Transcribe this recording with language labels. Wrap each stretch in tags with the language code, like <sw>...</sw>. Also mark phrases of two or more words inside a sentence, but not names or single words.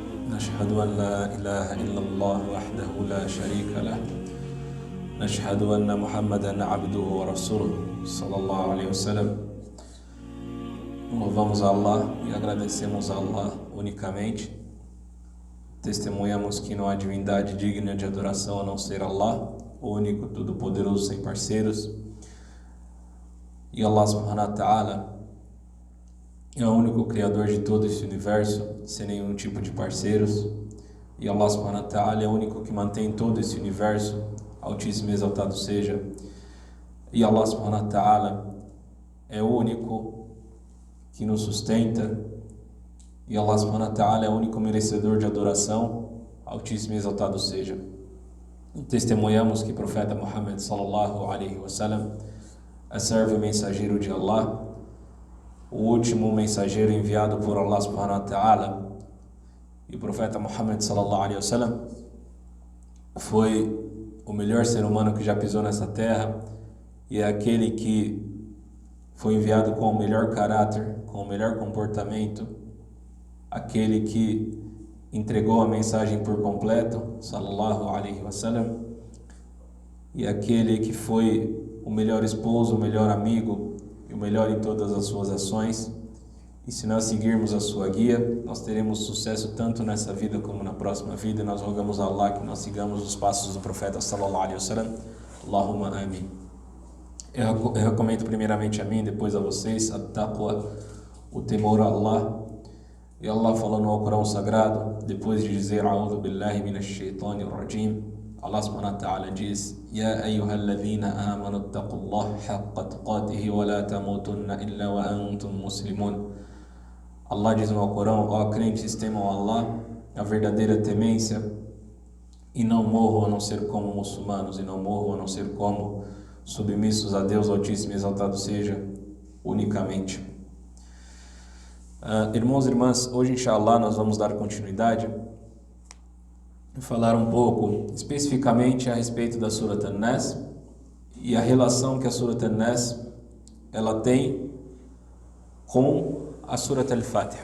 <ar>نشهد أن لا إله إلا الله وحده لا شريك له نشهد أن محمدا عبده ورسوله صلى الله عليه وسلم.</ar> <pt>Louvamos a Allah e agradecemos a Allah unicamente. Testemunhamos que não há divindade digna de adoração a não ser Allah, o único, todo-poderoso, sem parceiros. E Allah</pt> <ar>سبحانه وتعالى</ar> <pt>é o único criador de todo esse universo, sem nenhum tipo de parceiros. E Allah</pt> <ar>سبحانه وتعالى</ar> <pt>é o único que mantém todo esse universo, altíssimo e exaltado seja. E Allah</pt> <ar>سبحانه وتعالى</ar> <pt>é o único que nos sustenta. E Allah</pt> <ar>سبحانه وتعالى</ar> <pt>é o único merecedor de adoração, altíssimo e exaltado seja. E testemunhamos que o profeta Muhammad</pt> <ar>صلى الله عليه وسلم</ar> <pt>é servo e mensageiro de Allah, o último mensageiro enviado por Allah</pt> <ar>سبحانه وتعالى.</ar> <pt>E o profeta Muhammad</pt> <ar>صلى الله عليه وسلم</ar> <pt>foi o melhor ser humano que já pisou nessa terra, e é aquele que foi enviado com o melhor caráter, com o melhor comportamento, aquele que entregou a mensagem por completo,</pt> <ar>صلى الله عليه وسلم,</ar> <pt>e aquele que foi o melhor esposo, o melhor amigo e o melhor em todas as suas ações. E se nós seguirmos a sua guia, nós teremos sucesso tanto nessa vida como na próxima vida. E nós rogamos a Allah que nós sigamos os passos do profeta</pt> <ar>صلى الله عليه وسلم. اللهم آمين.</ar> <pt>Eu recomendo primeiramente a mim, depois a vocês, a taqwa, o temor a Allah. E Allah falando no Corão Sagrado, depois de dizer</pt> <ar>أعوذ بالله من الشيطان الرجيم,</ar> <pt>Allah</pt> <ar>سبحانه وتعالى</ar> <pt>diz:</pt> <ar>يا أيها الذين آمنوا اتقوا الله حق تقاته ولا تموتن إلا وأنتم مسلمون.</ar> <pt>Allah diz no Corão: ó crentes, temam Allah, a verdadeira temência, e não morram a não ser como muçulmanos, e não morram a não ser como submissos a Deus Altíssimo e Exaltado seja, unicamente. Irmãos e irmãs, hoje inshallah nós vamos dar continuidade e falar um pouco especificamente a respeito da Surat An-Nas e a relação que a Surat An-Nas ela tem com a Surat Al-Fatiha.</pt>